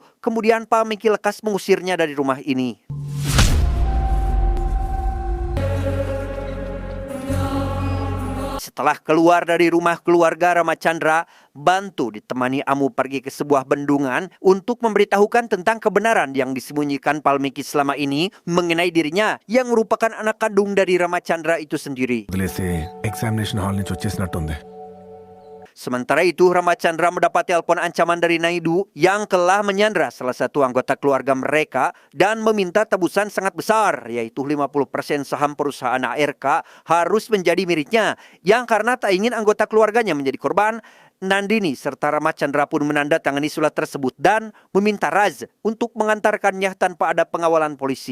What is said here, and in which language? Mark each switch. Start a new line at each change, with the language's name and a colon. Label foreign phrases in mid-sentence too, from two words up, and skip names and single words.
Indonesian: Kemudian Palmiki lekas mengusirnya dari rumah ini. Setelah keluar dari rumah keluarga Ramachandra, Bantu ditemani Amu pergi ke sebuah bendungan untuk memberitahukan tentang kebenaran yang disembunyikan Palmiki selama ini mengenai dirinya yang merupakan anak kandung dari Ramachandra itu sendiri.
Telugu: వదిలేసి
English: examination hall
Telugu: నుంచి వచ్చేసినట్టుంది.
Indonesian: Sementara itu, Ramachandra mendapat telepon ancaman dari Naidu yang telah menyandra salah satu anggota keluarga mereka dan meminta tebusan sangat besar, yaitu 50% saham perusahaan ARK harus menjadi miliknya, yang karena tak ingin anggota keluarganya menjadi korban, Nandini serta Rama Chandra pun menandatangani surat tersebut dan meminta Raj untuk mengantarkannya tanpa ada pengawalan polisi.